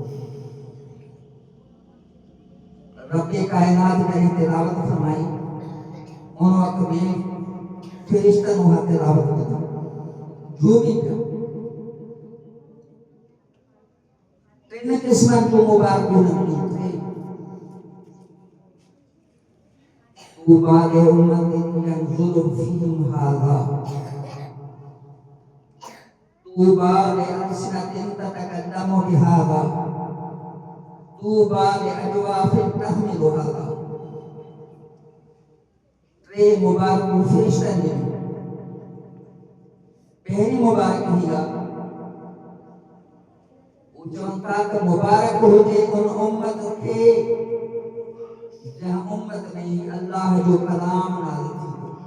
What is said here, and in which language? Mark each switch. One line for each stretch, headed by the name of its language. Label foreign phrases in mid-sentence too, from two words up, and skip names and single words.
Sindhi: रब काइनात जॾहिं तिलावत फरमाई, उन वक़्त में फ़रिश्तनि उहा तिलावत कई, झूमी पिया। टिन क़िस्मनि जूं मुबारकूं नज़ीर थे।
Arabic: طوبى لأمة ينظر فيهم هذا، طوبى لألسنة تتكلم بهذا، طوبى لأجواف تحمل هذا.
Sindhi: टे मुबारकूं फ़रिश्तनि ॾिनियूं। पहिरीं मुबारक हीअ आहे, वो चवनि था त मुबारक हुजे उन उम्मत खे जंहिं उम्मत में अल्लाह जो कलाम नाज़िल थींदो।